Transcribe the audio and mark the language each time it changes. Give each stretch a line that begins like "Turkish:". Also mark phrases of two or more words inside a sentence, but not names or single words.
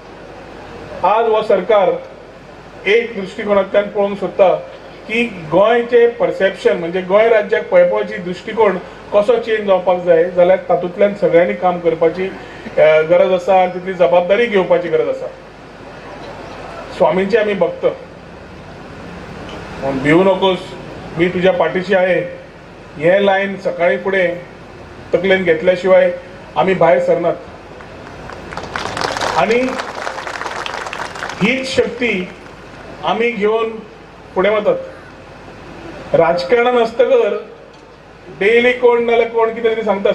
Konkani: आज हो सरकार एक दृश्टिकोनांतल्यान पळोवंक सोदता की गोंयचे परसेप्शन म्हणजे गोंय राज्याक पळोवपाची दृश्टिकोन कसो चेंज जावपाक जाय, जाल्यार तातूंतल्यान सगळ्यांनी काम करपाची गरज आसा आनी तितली जबाबदारी घेवपाची गरज आसा. स्वामींचे आमी भक्त,
Marathi: भिवू नकोस मी तुझ्या पाठीशी आहे
Konkani: हे लायन सकाळी फुडें तकलेन घेतल्या शिवाय आमी भायर सरनात. आनी हीच शक्ती आमी घेवन फुडें वतात. राजकारणान आसतकर डेली कोण नाल्यार कोण कितें तरी सांगता.